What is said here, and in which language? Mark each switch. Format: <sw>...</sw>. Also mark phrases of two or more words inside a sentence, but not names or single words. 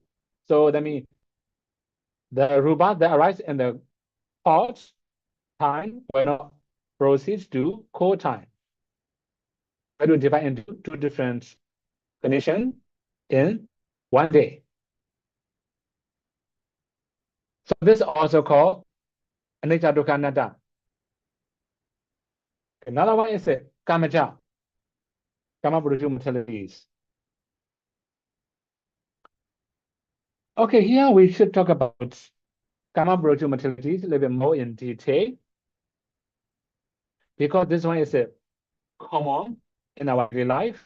<en>So that means the rupa that arise in the hot time will not proceed to cold time. We will divide into two different conditions in one day. So this is also called</en> <pi>anicca dukkha anatta.</pi> <en>Another one is kamaja, kama produce materialities. Okay, here we should talk about kama produce materialities a little bit more in detail, because this one is common in our daily life.</en>